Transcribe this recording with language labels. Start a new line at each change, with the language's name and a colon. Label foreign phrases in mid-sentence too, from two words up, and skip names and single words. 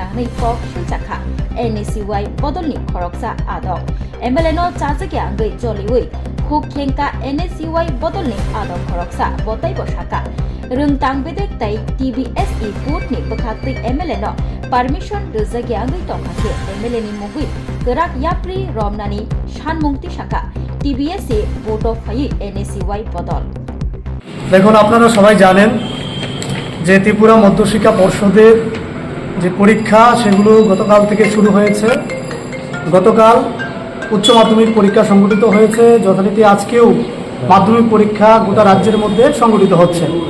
Kok Borok: nei kok sunjaka NSUY bodolni khoroksa adok MLA no chajagya angai joliwi khukhenka NSUY bodolni adok khoroksa botai bosaka rung tangbedek tai TBSE board ni bkhakti MLA no permission rujagya angai tongkhake MLA ni mugui gerak yapri romnani shanmungti shaka TBSE board of NSUY বদল।
Bangla: দেখুন আপনারা সবাই জানেন যে ত্রিপুরা মধ্যশিক্ষা পর্ষদের যে পরীক্ষা সেগুলো গতকাল থেকে শুরু হয়েছে। গতকাল উচ্চ মাধ্যমিক পরীক্ষা সংগঠিত হয়েছে, যথারীতি আজকেও মাধ্যমিক পরীক্ষা গোটা রাজ্যের মধ্যে সংগঠিত হচ্ছে।